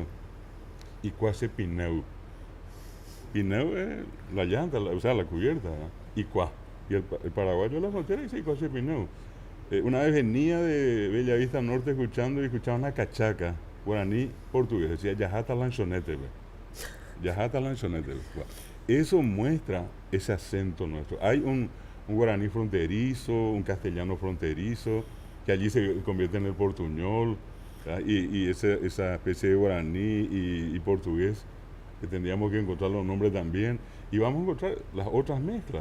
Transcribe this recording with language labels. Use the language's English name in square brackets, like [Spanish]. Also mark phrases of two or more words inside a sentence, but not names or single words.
[Spanish] ¿Y cuál es Pineu? Pineu es la llanta, o sea, la cubierta. ¿verdad? ¿Y cuál? Y el paraguayo de la frontera dice, ¿y cuál es Pineu? Una vez venía de Bellavista Norte escuchando y escuchaba una cachaca, guaraní portugués, decía, [Guarani] Yajata lanchonete. Yajata lanchonete. [Spanish] Eso muestra ese acento nuestro. Hay un guaraní fronterizo, un castellano fronterizo, que allí se convierte en el portuñol, y esa especie de guaraní y portugués, que tendríamos que encontrar los nombres también, y vamos a encontrar las otras mezclas.